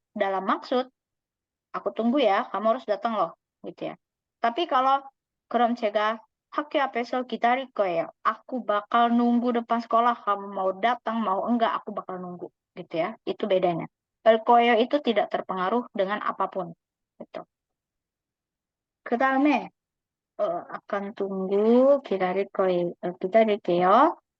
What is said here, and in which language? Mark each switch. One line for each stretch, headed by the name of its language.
Indonesian: Dalam maksud, aku tunggu ya, kamu harus datang loh, gitu ya. Tapi kalau
Korean: 그럼 제가 학교 앞에서 기다릴 거예요.
Indonesian: Aku bakal nunggu depan sekolah, kamu mau datang, mau enggak, aku bakal nunggu, gitu ya. Itu bedanya. 거예요 itu tidak terpengaruh dengan apapun, gitu. 그다음에 akan tunggu, 기다릴게요.